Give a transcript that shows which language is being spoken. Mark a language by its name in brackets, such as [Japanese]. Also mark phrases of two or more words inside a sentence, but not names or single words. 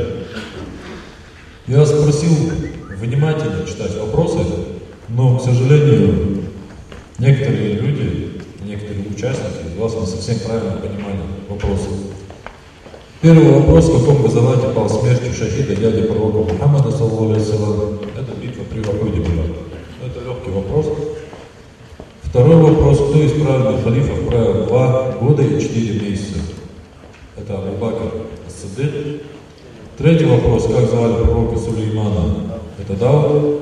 [Russian] Я спросил внимательно читать вопросы, но, к сожалению, некоторые люди, некоторые участники из вас не совсем правильно понимали вопросы. Первый вопрос: в каком газовате пал смертью шахида дяди пророка Мухаммада, [Arabic] صلى الله عليه وسلم? [Russian] Это битва при Уходе была. Это легкий вопрос. Второй вопрос: кто из праведных халифов правил 2 года и 4 месяца? Это Абу Бакр ас-Сиддик. Третий вопрос: как звали пророка Сулеймана? Это Дауд.